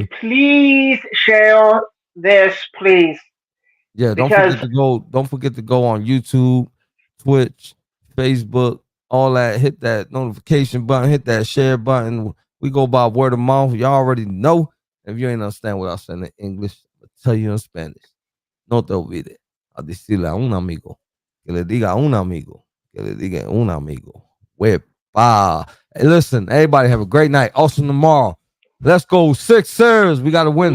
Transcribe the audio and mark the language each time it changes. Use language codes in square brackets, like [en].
[en] and please share this, please. Yeah, don't forget to go on YouTube, Twitch, Facebook, all that. Hit that notification button, hit that share button. We go by word of mouth. Y'all already know. If you ain't understand what I said in English, I'll tell you in Spanish. [es] No te olvides a decirle a un amigo que le diga a un amigo que le diga a un amigo. Wepa. [en] Hey, listen, everybody have a great night. Also tomorrow, let's go Sixers. We got to win